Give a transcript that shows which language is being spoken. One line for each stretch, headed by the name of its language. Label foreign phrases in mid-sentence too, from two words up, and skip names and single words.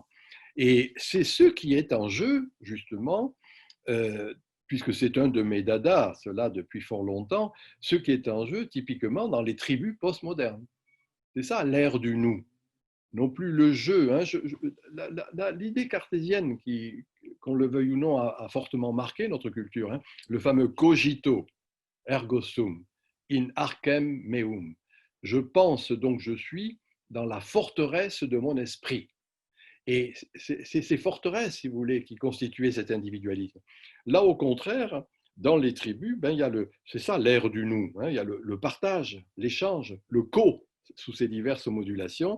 French: Et c'est ce qui est en jeu, justement, puisque c'est un de mes dadas, cela depuis fort longtemps, ce qui est en jeu typiquement dans les tribus postmodernes. C'est ça l'ère du nous, non plus le jeu. L'idée cartésienne, qu'on le veuille ou non, a fortement marqué notre culture, le fameux
Latin: cogito, ergo sum, in arcem meum.
French: Je pense donc je suis dans la forteresse de mon esprit. Et c'est ces forteresses, si vous voulez, qui constituaient cet individualisme. Là, au contraire, dans les tribus, c'est ça l'ère du nous. Il y a le partage, l'échange, le co, sous ses diverses modulations.